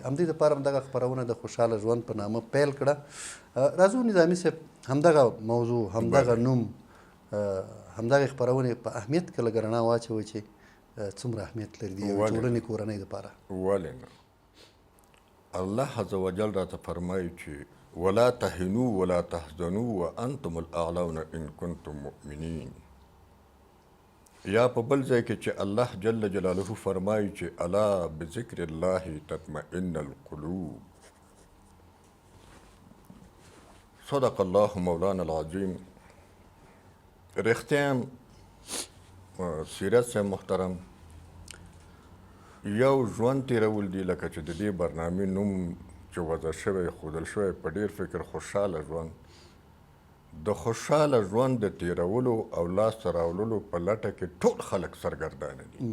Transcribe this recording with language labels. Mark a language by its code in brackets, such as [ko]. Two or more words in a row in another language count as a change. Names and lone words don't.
[ps] همدې دپاره همدغه خپرونه د خوشحاله ژوند په نامه پیل کړه. راځو نظامي صاحب، همدغه موضوع، همدغه نوم، همدغه خپرونې په اهمیت کې لږ رڼا واچوئ چې څومره اهمیت لري د یوې ټولنې کورنۍ دپاره. ولې نه؟ الله عز وجل راته فرمایي چې [ar] ولا تهنوا ولا تحزنوا وانتم الاعلون ان کنتم مؤمنین. [ps] یا په بل ځای کې چې الله جل جلاله فرمایي چې [ar] الا بذکر الله تطمئن القلوب. صدق الله مولانا العظیم. [ps] رښتیا سیرت صاحب محترم یو ژوند تېرول دي لکه چې د دې برنامې نوم چې وضع شوی، ښودل شوی په ډېر فکر خوشحاله ژوند. د خوشحاله ژوند د تېرولو او لاسته راوړلو په لټه کې ټول خلک سرګردانه دي.